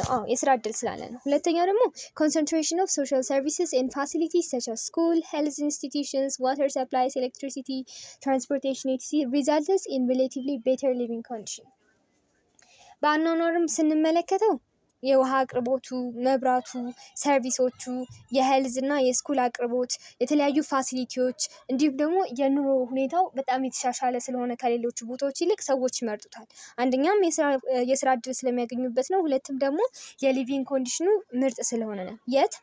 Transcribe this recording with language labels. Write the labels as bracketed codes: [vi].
[am] የስራ እድል ስላለ ነው። ሁለተኛው ደግሞ [en] concentration of social services and facilities such as school, health institutions, water supplies, electricity, transportation etc. results in relatively better living condition. [am] በአኗኗርም ስንመለከተው የውሃ አቅርቦቱ፣ መብራቱ፣ ሰርቪሶቹ፣ የሄልዝ እና የስኩል አቅርቦት፣ የተለያዩ ፋሲሊቲዎች እንዲሁም ደግሞ የኑሮ ሁኔታው በጣም የተሻሻለ ስለሆነ ከሌሎቹ ቦታዎች ይልቅ ሰዎች ይመርጡታል። አንደኛም የስራ እድል ስለሚያገኙበት ነው። ሁለትም ደግሞ የሊቪንግ ኮንዲሽኑ ምርጥ ስለሆነ ነው። የት?